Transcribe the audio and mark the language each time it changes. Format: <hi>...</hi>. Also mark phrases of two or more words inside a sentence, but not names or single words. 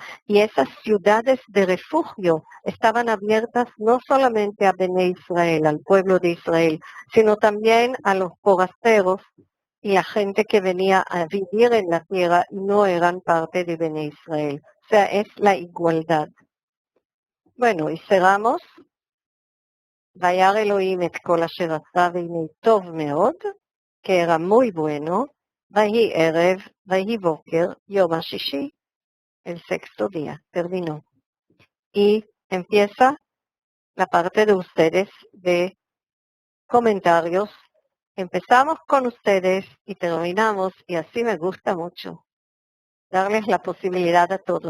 <es>Y esas ciudades de refugio estaban abiertas no solamente a Bene Israel, al pueblo de Israel, sino también a los forasteros y a gente que venía a vivir en la tierra y no eran parte de Bene Israel. O sea, es la igualdad. Bueno, y cerramos.</es> <he>וירא אלוהים את כל אשר עשה והנה טוב מאוד,</he> <es>que era muy bueno,</es> <he>ויהי ערב, ויהי בוקר, יום השישי,</he> <es>el sexto día, terminó. Y empieza la parte de ustedes de comentarios. Empezamos con ustedes y terminamos, y así me gusta mucho darles la posibilidad a todos.</es>